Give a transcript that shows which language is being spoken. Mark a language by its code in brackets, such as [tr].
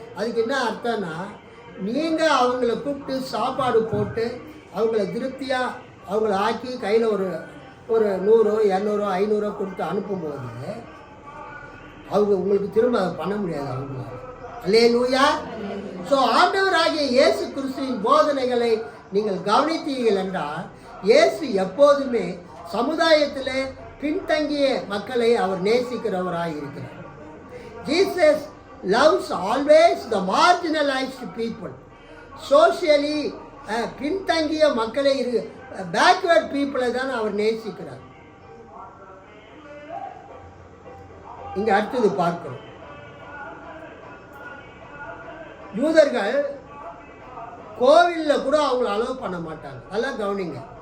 [ta] அதுக்கு என்ன அர்த்தம்னா, நீங்கள் அவங்கள கூப்பிட்டு சாப்பாடு போட்டு அவங்கள திருப்தியாக அவங்கள ஆக்கி கையில் ஒரு 100, 200, 500 கொடுத்து அனுப்பும்போது அவங்க உங்களுக்கு திரும்ப அதை பண்ண முடியாது அவங்களால. அல்லேலூயா. ஸோ ஆண்டவராகிய இயேசு கிறிஸ்துவின் போதனைகளை நீங்கள் கவனித்தீர்கள் என்றால், இயேசு எப்போதுமே சமுதாயத்தில் பின்தங்கிய மக்களை அவர் நேசிக்கிறவராக இருக்கிறார். [en] Jesus loves always the marginalized people. [ta] Socially பின்தங்கிய மக்களை பேக்வர்ட் பீப்புளை தான் அவர் நேசிக்கிறார். இங்க அடுத்தது பார்க்கிறோம். யூதர்கள் கோவிலில் கூட அவங்கள அலோவ் பண்ண மாட்டாங்க. அதெல்லாம் கவனிங்க.